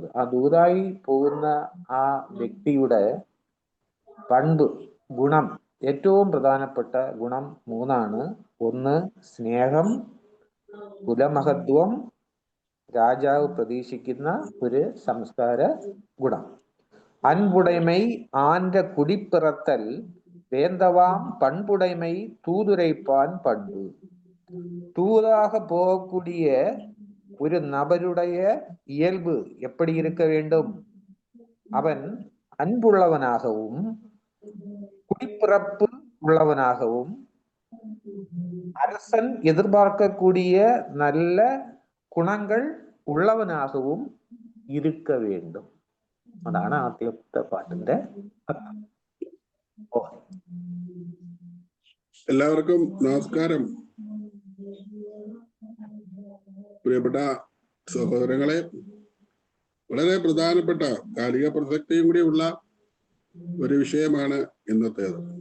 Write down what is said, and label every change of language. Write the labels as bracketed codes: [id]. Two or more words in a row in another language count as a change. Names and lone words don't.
[ml] ആ ദൂതായി പോകുന്ന ആ വ്യക്തിയുടെ പண்ப്, ഗുണം, ഏറ്റവും പ്രധാനപ്പെട്ട ഗുണം മൂന്നാണ്. ഒന്ന് സ്നേഹം, കുലമഹത്വം, രാജാവ് പ്രതീക്ഷിക്കുന്ന ഒരു സംസ്കാര ഗുണം. [ta] அன்புடைமை ஆன்ற குடிப்பிறத்தல் வேந்தவாம் பண்புடைமை தூதுரைப்பான் பண்பு. தூதாக போகக்கூடிய ஒரு நபருடைய இயல்பு எப்படி இருக்க வேண்டும்? அவன் அன்புள்ளவனாகவும் குடிப்பிறப்பு உள்ளவனாகவும் அரசன் எதிர்பார்க்கக்கூடிய நல்ல குணங்கள் உள்ளவனாகவும் இருக்க வேண்டும். [ml] അതാണ് ആദ്യത്തെ പാട്ടിന്റെ അർത്ഥം. എല്ലാവർക്കും നമസ്കാരം. പ്രിയപ്പെട്ട സഹോദരങ്ങളെ, വളരെ പ്രധാനപ്പെട്ട കാലിക പ്രസക്തിയും കൂടി ഉള്ള ഒരു വിഷയമാണ് ഇന്നത്തേത്.